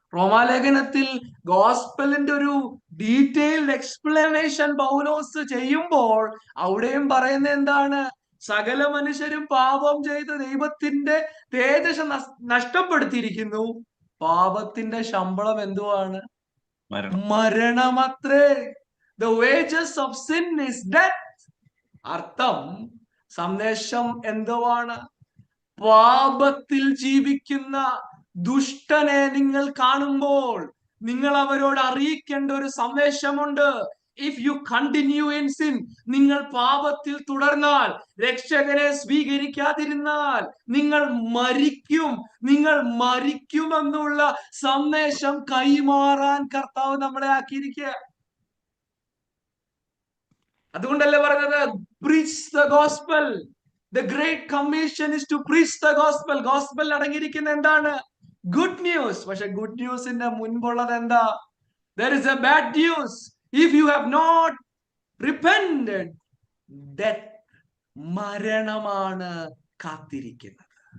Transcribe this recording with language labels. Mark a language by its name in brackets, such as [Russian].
[Malayalam] റോമാലേഖനത്തിൽ ഗോസ്പലിന്റെ ഒരു detailed explanation പൗലോസ് ചെയ്യുമ്പോൾ അവിടെയും പറയുന്നത് എന്താണ്? സകല മനുഷ്യരും പാപം ചെയ്ത് ദൈവത്തിന്റെ തേജസ് നഷ്ടപ്പെടുത്തിയിരിക്കുന്നു. പാപത്തിന്റെ ശമ്പളം എന്തുവാണ്? മരണമത്രേ. [English] The wages of sin is death. [Malayalam] അർത്ഥം, സന്ദേശം എന്തുവാണ്? പാപത്തിൽ ജീവിക്കുന്ന ദുഷ്ടനെ നിങ്ങൾ കാണുമ്പോൾ നിങ്ങൾ അവരോട് അറിയിക്കേണ്ട ഒരു സന്ദേശമുണ്ട്. [English] if you continue in sin, [Malayalam] നിങ്ങൾ പാപത്തിൽ തുടർന്നാൽ, രക്ഷകനെ സ്വീകരിക്കാതിരുന്നാൽ നിങ്ങൾ മരിക്കും. നിങ്ങൾ മരിക്കുമെന്നുള്ള സന്ദേശം കൈമാറാൻ കർത്താവ് നമ്മളെ ആക്കിയിരിക്കുക. അതുകൊണ്ടല്ലേ പറഞ്ഞത് [English] preach the gospel. The great commission is to preach the gospel. [Malayalam] Gospel അടങ്ങിയിരിക്കുന്ന എന്താണ്? Good news. പക്ഷെ ഗുഡ് ന്യൂസിന്റെ മുൻപുള്ളത് എന്താ? [English] There is a bad news. If you have not repented, death, [Malayalam] മരണമാണ് കാത്തിരിക്കുന്നത്.